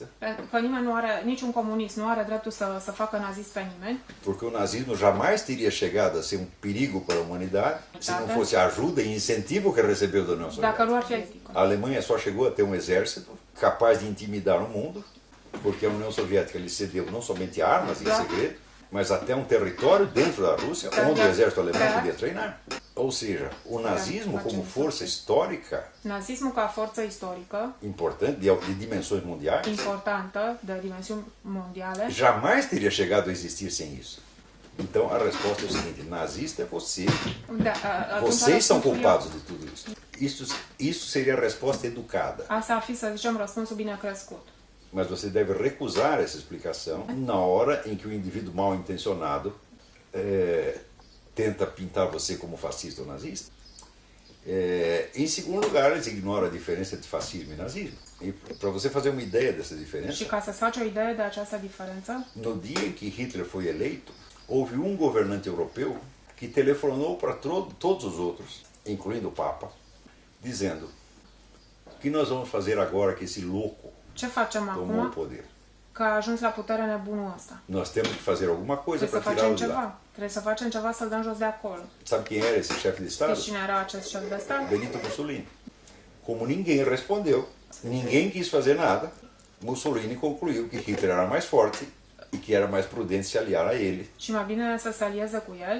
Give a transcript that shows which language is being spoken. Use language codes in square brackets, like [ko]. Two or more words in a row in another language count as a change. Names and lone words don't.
[ro] Pentru că nimeni nu are, niciun comunist nu are dreptul să facă nazist pe nimeni, [pt] porque o nazismo jamais teria chegado a ser um perigo para a humanidade se não fosse a ajuda e incentivo que recebeu da União [ro] dacă nu [pt] Soviética. [ro] ar fi [pt] A Alemanha só chegou a ter um exército capaz de intimidar o mundo, porque a União Soviética lhe cedeu não somente armas em segredo, mas até um território dentro da Rússia onde o exército alemão podia treinar. Ou seja, o nazismo como força histórica [ro] nazismul ca forță istorică [pt] importante, de dimensões mundiais, [ro] importantă, de dimensiuni mondiale, [pt] jamais teria chegado a existir sem isso. Então a resposta é o seguinte: nazista é você. [ro] atunci [pt] Vocês são [ro] răspunsul [pt] culpados de tudo isso. Isso seria a resposta educada. [ro] Asta ar fi, să zicem, răspunsul bine crescut. [pt] Mas você deve recusar essa explicação na hora em que o indivíduo mal intencionado tenta pintar você como fascista ou nazista. Em segundo lugar, eles ignoram a diferença entre fascismo e nazismo. E para você fazer uma ideia dessa diferença, [ro] Și ca să-ți faci o idee de această diferență, [pt] no dia em que Hitler foi eleito, houve um governante europeu que telefonou para todos os outros, incluindo o Papa, dizendo: o que nós vamos fazer agora que esse louco [ro] ce facem [pt] tomou o [ro] acum [pt] poder? [ro] că a ajuns la putere nebunul ăsta? [pt] Nós temos que fazer alguma coisa [ro] Trebuie [pt] para [ro] să facem [pt] tirá-lo de lá. [ro] ceva. Trebuie să facem ceva să-l dăm jos de acolo. [pt] Sabe quem era esse chefe de Estado? [ro] Știți cine era acest șef de stat? [pt] Benito Mussolini. Como ninguém respondeu, ninguém quis fazer nada, Mussolini concluiu que Hitler era mais forte e que era mais prudente se aliar a ele [ro] Și mai bine să se alieze cu el